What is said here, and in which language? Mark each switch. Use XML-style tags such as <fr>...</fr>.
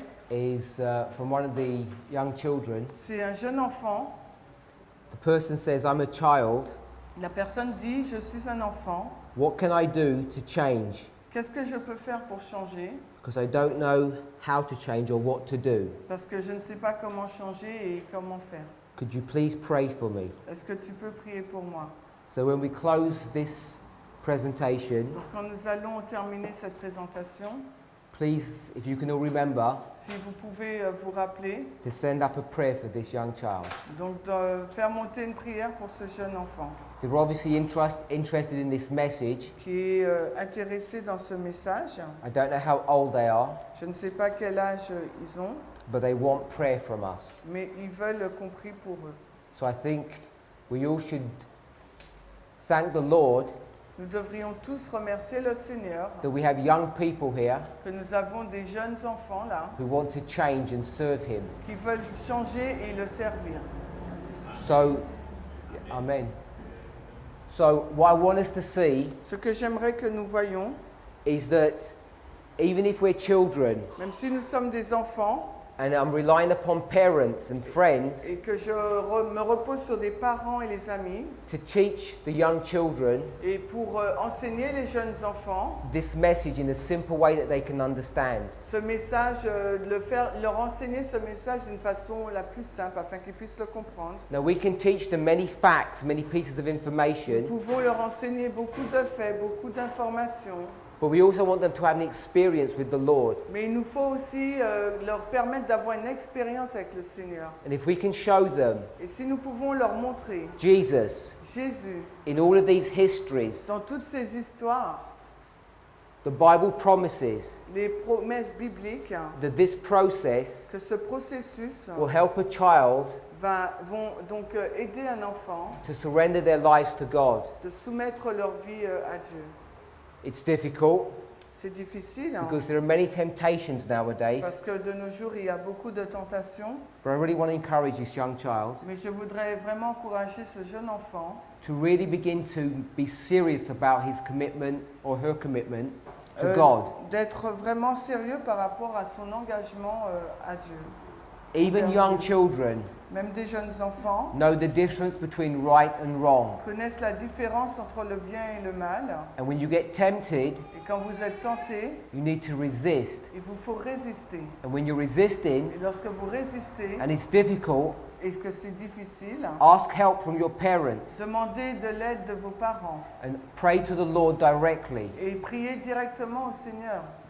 <en>is from one of the young children.</en> <fr>c'est un jeune enfant.</fr> <en>The person says, I'm a child.</en> <fr>La personne dit, je suis un enfant.</fr> <en>What can I do to change?</en> <fr>Qu'est-ce que je peux faire pour changer?</fr> <en>Because I don't know how to change or what to do.</en> <fr>Parce que je ne sais pas comment changer et comment faire.</fr> <en>Could you please pray for me?</en> <fr>Est-ce que tu peux prier pour moi?</fr> <en>So when we close this presentation,</en> <fr>Donc quand nous allons terminer cette présentation,</fr> <en>please, if you can all remember,</en> <fr>si vous pouvez vous rappeler,</fr> <en>to send up a prayer for this young child.</en> <fr>donc de faire monter une prière pour ce jeune enfant</fr> <en>They were obviously interested in this message.</en> <fr>qui est intéressé dans ce message.</fr> <en>I don't know how old they are,</en> <fr>Je ne sais pas quel âge ils ont,</fr> <en>but they want prayer from us.</en> <fr>mais ils veulent qu'on prie pour eux.</fr> <en>So I think we all should thank the Lord</en> <fr>Nous devrions tous remercier le Seigneur</fr> <en>that we have young people here</en> <fr>que nous avons des jeunes enfants là</fr> <en>who want to change and serve Him.</en> <fr>qui veulent changer et le servir.</fr> <en>So, Amen. So what I want us to see</en> <fr>Ce que j'aimerais que nous voyions,</fr> <en>is that even if we're children,</en> <fr>même si nous sommes des enfants</fr> <en>and I'm relying upon parents and friends</en> <fr>et que je me repose sur des parents et les amis</fr> <en>to teach the young children</en> <fr>et pour enseigner les jeunes enfants,</fr> <en>this message in a simple way that they can understand.</en> <fr>ce message, leur enseigner ce message d'une façon la plus simple afin qu'ils puissent le comprendre.</fr> <en>Now we can teach them many facts, many pieces of</en> <fr>Nous</fr> <en>information,</en> <fr>pouvons leur enseigner beaucoup de faits, beaucoup d'informations,</fr> <en>but we also want them to have an experience with the Lord.</en> <fr>mais il nous faut aussi leur permettre d'avoir une expérience avec le Seigneur.</fr> <en>And if we can show them</en> <fr>Et si nous pouvons leur montrer</fr> <en>Jesus</en> <fr>Jésus</fr> <en>in all of these histories,</en> <fr>dans toutes ces histoires,</fr> <en>the Bible promises</en> <fr>les promesses bibliques,</fr> <en>that this process</en> <fr>que ce processus</fr> <en>will help a child</en> <fr>vont donc aider un enfant</fr> <en>to surrender their lives to God.</en> <fr>de soumettre leur vie à Dieu.</fr> <en>It's difficult</en> <fr>C'est difficile hein,</fr> <en>because there are many temptations nowadays,</en> <fr>parce que de nos jours il y a beaucoup de tentations,</fr> <en>but I really want to encourage this young child</en> <fr>mais je voudrais vraiment encourager ce jeune enfant</fr> <en>to really begin to be serious about his commitment or her commitment to euh, God.</en> <fr>d'être vraiment sérieux par rapport à son engagement à Dieu.</fr> <en>Even young children</en> <fr>Même des jeunes enfants</fr> <en>know the difference between right and wrong.</en> <fr>connaissent la différence entre le bien et le mal.</fr> <en>And when you get tempted,</en> <fr>Et quand vous êtes tenté,</fr> <en>you need to resist.</en> <fr>il vous faut résister.</fr> <en>And when you're resisting</en> <fr>Et lorsque vous résistez</fr> <en>and it's difficult,</en> <fr>et que c'est difficile,</fr> <en>ask help from your parents</en> <fr>demandez de l'aide de vos parents</fr> <en>and pray to the Lord directly.</en> <fr>et priez directement au Seigneur.</fr>